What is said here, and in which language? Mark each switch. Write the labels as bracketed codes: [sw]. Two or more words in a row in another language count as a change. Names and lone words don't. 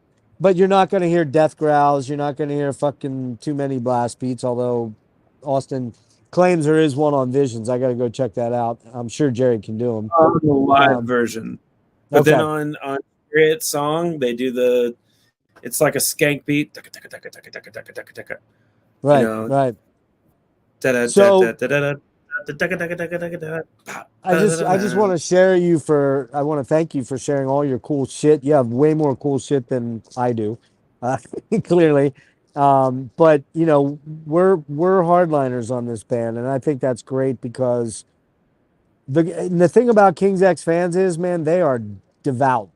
[en] But you're not going to hear death growls. You're not going to hear fucking too many blast beats, although Austin claims there is one on Visions. I got to go check that out. I'm sure Jerry can do them. On the live Um, version, but then okay. on Harriet's song, they do the. It's like a skank beat. Taka, taka, taka, taka, taka, taka, taka, taka. You Right, know. right. Da da da da So da da da. Taka, taka, taka, taka, taka, I just want to share you for I want to thank you for sharing all your cool shit. You have way more cool shit than I do, uh, clearly. But we're hardliners on this band, and I think that's great because the thing about King's X fans is, man, they are devout.